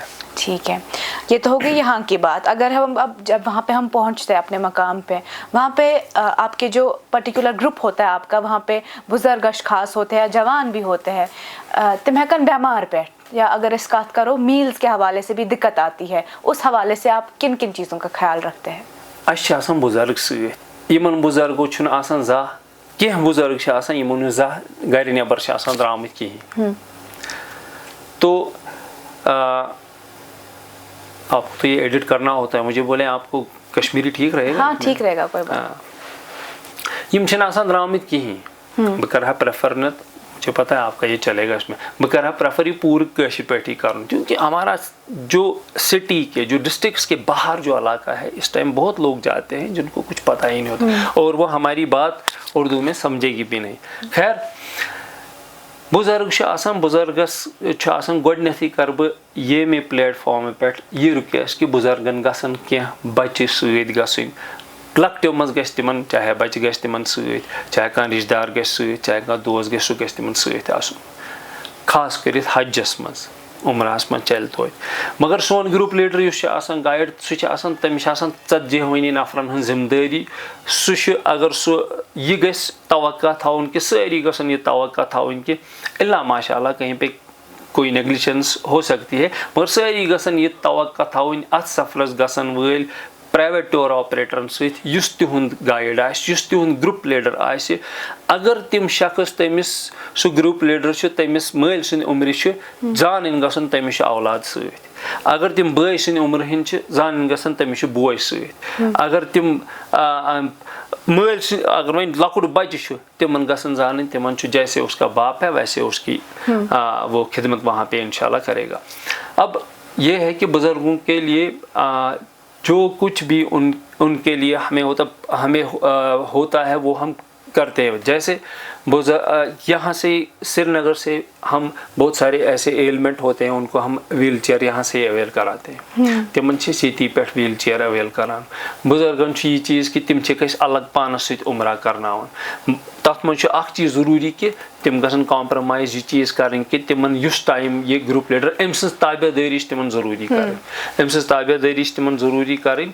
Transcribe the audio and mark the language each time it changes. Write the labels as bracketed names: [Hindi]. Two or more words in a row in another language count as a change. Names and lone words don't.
[Urdu] ٹھیک ہے، یہ تو ہو گئی یہاں کی بات. اگر ہم اب جب وہاں پہ ہم پہنچتے ہیں اپنے مقام پہ، وہاں پہ آپ کے جو پرٹیکولر گروپ ہوتا ہے آپ کا، وہاں پہ بزرگ اشخاص ہوتے ہیں، جوان بھی ہوتے ہیں، تم ہیکن بیمار پہ یا اگر اس بات کرو میلز کے حوالے سے بھی دقت آتی ہے, اس حوالے سے آپ کن کن چیزوں کا خیال رکھتے ہیں؟ [Kashmiri] اچھا آسان بزرگ سۭتۍ یمن بزرگو چھُنہٕ آسان زانٛہہ کینٛہہ بزرگ چھِ آسان یِمو نہٕ زانٛہہ گرِ نٮ۪بر چھِ آسان درٛامٕتۍ کِہیٖنۍ. [Urdu] تو آپ کو تو یہ ایڈٹ کرنا ہوتا ہے, مجھے بولیں آپ کو کشمیری ٹھیک رہے گا؟ ہاں ٹھیک رہے گا, کوئی بات. [Kashmiri] یم چھِنہٕ آسان درٛامٕتۍ کِہیٖنۍ. بہٕ کَرٕ ہا پریفر نہٕ, [Urdu] مجھے پتہ ہے آپ کا یہ چلے گا اس میں, [Kashmiri] بہٕ کَرٕ ہا پریفر یہ پوٗرٕ کٲشِر پٲٹھی کرُن, [Urdu] کیونکہ ہمارا جو سٹی کے جو ڈسٹرکٹس کے باہر جو علاقہ ہے اس ٹائم بہت لوگ جاتے ہیں جن کو کچھ پتہ ہی نہیں ہوتا اور وہ ہماری بات اردو میں سمجھے گی بھی نہیں. [Kashmiri] خیر بزرگ چھِ آسان, بزرگس چھُ آسان گۄڈٕنیتھٕے کَرٕ بہٕ ییٚمہِ پلیٹ فارمہِ پٮ۪ٹھ یہِ رِکویسٹ کہِ بُزرگن گژھن کینٛہہ بچہِ سۭتۍ گژھٕنۍ, لۄکٹیو منٛز گژھِ تِمن, چاہے بچہِ گژھِ تِمن سۭتۍ, چاہے کانٛہہ رشتہٕ دار گژھِ سۭتۍ, چاہے کانٛہہ دوس گژھِ سُہ گژھِ تِمن سۭتۍ آسُن, خاص کٔرِتھ حجس منٛز, عمرہس منٛز چلہِ توتہِ. مگر سون گروپ لیڈر یُس چھُ آسان گایڈ, سُہ چھُ آسان, تٔمِس چھِ آسان 40 نفرن ہٕنٛز ذمہٕ دٲری. سُہ چھُ اگر سُہ یہِ گژھِ توقع تھاوُن کہِ سٲری گژھن یہِ توقع تھاوٕنۍ کہِ اللہ ماشاء اللہ [Urdu] کہیں پہ کوئی نیگلیجنس ہو سکتی ہے, [Kashmiri] مگر سٲری گژھن یہِ توقع تھاوٕنۍ اتھ سفرس گژھن وٲلۍ پرائیویٹ ٹور آپریٹرن سۭتۍ یُس تِہُنٛد گایڈ آسہِ, یُس تِہُنٛد گروپ لیڈر آسہِ. اگر تِم شخص تٔمِس سُہ گروپ لیڈر چھُ تٔمِس مٲلۍ سٕنٛدِ عمرِ چھِ, زانٕنۍ گژھن تٔمِس چھُ اولاد سۭتۍ. اگر تِم بٲے سٕنٛدِ عمرِ ہٕنٛدۍ چھِ, زانٕنۍ گژھن تٔمِس چھُ بوے سۭتۍ. اگر تِم مٲلۍ سٕنٛدۍ, اگر وۄنۍ لۄکُٹ بچہِ چھُ تِمن گژھن زانٕنۍ تِمن چھُ [Urdu] جیسے اس کا باپ ہے ویسے اس کی وہ خدمت وہاں پہ انشاءاللہ کرے گا. اب یہ ہے کہ بزرگوں کے لیے جو کچھ بھی ان کے لیے ہمیں ہوتا ہے وہ ہم کرتے ہیں. جیسے یہاں سے سری نگر سے ہم بہت سارے ایسے ایلمنٹ ہوتے ہیں, ان کو ہم ویل چیئر یہاں سے اویل کراتے ہیں. [Kashmiri] تمن چھِ سیتی پٮ۪ٹھ ویل چیئر اویل کران. بزرگن چھُ یہ چیز کہ تم چھِ أسۍ الگ پانس سۭتۍ عمرہ کرناوان. تتھ منٛز چھُ اکھ چیٖز ضروٗری کہ تم گژھن کمپرومائز یہ چیز کرٕنۍ کہ تمن یُس ٹایم یہ گروپ لیڈر أمۍ سٕنٛز تابع دٲری چھِ تمن ضروٗری کرٕنۍ, أمۍ سٕنٛز تابع دٲری چھِ تمن ضروٗری کرٕنۍ.